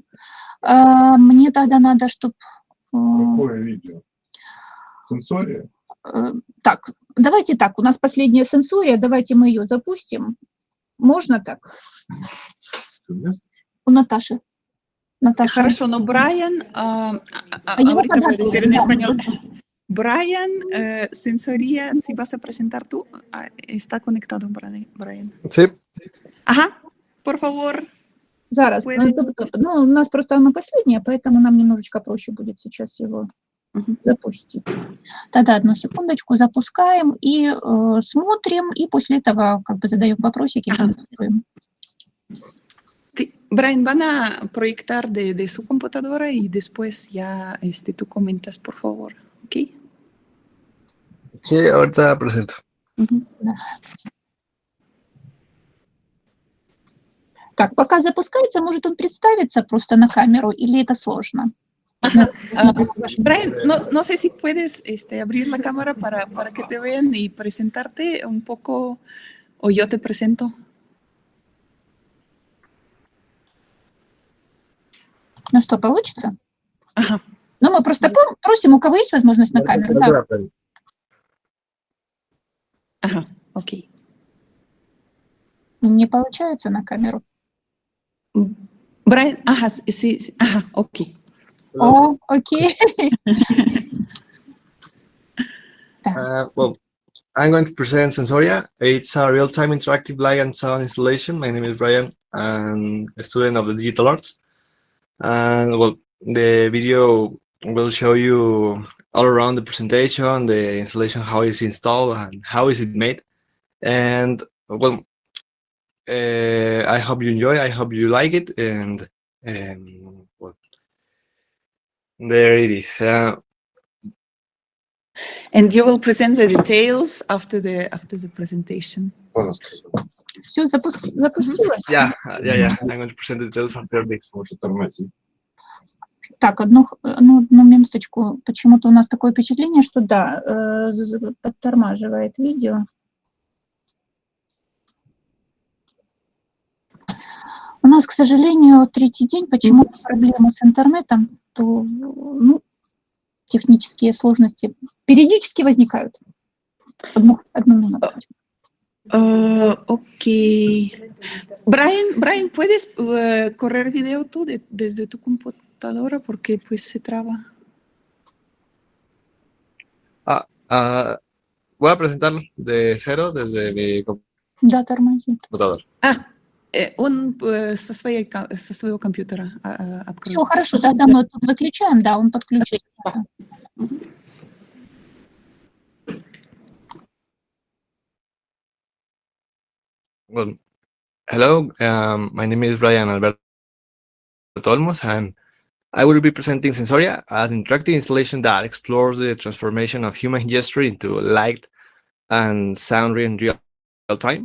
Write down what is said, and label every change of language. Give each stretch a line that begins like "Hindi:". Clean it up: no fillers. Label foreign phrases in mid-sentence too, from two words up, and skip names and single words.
Russian: Мне тогда надо, чтобы... Какое видео? Сенсория? Так, давайте так. У нас последняя сенсория. Давайте мы ее запустим. Можно так? У Наташи. Наташа. Хорошо, но Брайан...
Spanish: Brian, Sensoría, si vas a presentar tú, está conectado, Brian. Sí. Ajá, por favor.
Russian: Зараз. Ну, у нас просто оно последнее, поэтому нам немножечко проще будет сейчас его запустить. Тогда одну секундочку, запускаем и смотрим, и после этого как бы задаем вопросики.
Spanish: Brian, van a proyectar de su computadora y después ya tú comentas, por favor, ¿ok? Sí, ahorita presento.
Russian: Так, пока запускается, может он представиться просто на камеру, или это сложно?
Spanish: Brian, no sé si puedes abrir la cámara para que te vean y presentarte un poco, o yo te presento.
Russian: Ну что, получится? Ага. Ну, мы просто просим, у кого есть возможность на камеру. Да. Ага, окей. Не получается на камеру. Brian, ага, sí, ага, окей. О, окей.
English: Well, I'm going to present Sensoria. It's a real-time interactive light and sound installation. My name is Brian. I'm a student of the digital arts. And well, the video will show you all around the presentation, the installation, how it's installed and how is it made. And well, I hope you enjoy, I hope you like it, and well, there it is. And you will present the details after the presentation.
Russian: Все, запустилось?
English: Yeah. I'm going to present the details after this.
Russian: Так, одну минуточку. Почему-то у нас такое впечатление, что да, подтормаживает видео. У нас, к сожалению, третий день, почему-то проблемы с интернетом, то, ну, технические сложности периодически возникают. Одну минуту.
English: Ok.
Spanish: Brian, ¿puedes correr video tú desde tu computadora? Porque pues se traba. Voy a presentar de cero desde mi
Russian: Да, тормозит.
Spanish: computador.
Russian: Он со своего компьютера откроет. Все хорошо, тогда мы тут выключаем, да, он подключится.
English: Well, hello, my name is Brian Alberto Olmos, and I will be presenting Sensoria, an interactive installation that explores the transformation of human gesture into light and sound in real time.